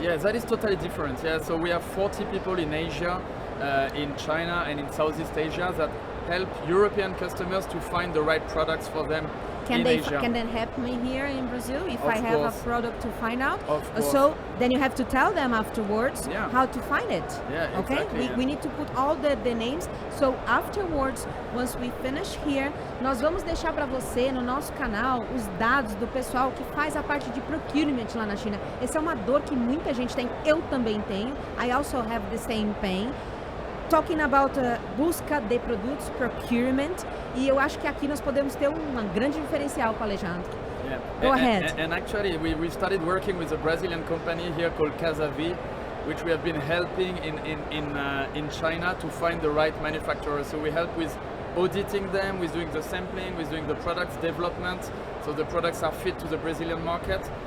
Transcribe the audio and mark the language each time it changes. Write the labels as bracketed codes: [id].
[en] Yeah, that is totally different. Yeah, so we have 40 people in Asia, in China and in Southeast Asia that help European customers to find the right products for them in Asia. Can they help me here in Brazil if I have course. a product to find out? Of course. So then you have to tell them afterwards how to find it. Yeah, okay? exactly, We need to put all the names. So afterwards, once we finish here, [pt] nós vamos deixar para você no nosso canal os dados do pessoal que faz a parte de procurement lá na China. Essa é uma dor que muita gente tem. Eu também tenho. [en] I also have the same pain. Talking about [pt] busca de produtos, procurement, e eu acho que aqui nós podemos ter um grande diferencial com a Legendre. [en] Yeah. Go ahead. And actually, we started working with a Brazilian company here called Casavi, which we have been helping in China to find the right manufacturer. So we help with auditing them, with doing the sampling, with doing the products development, so the products are fit to the Brazilian market.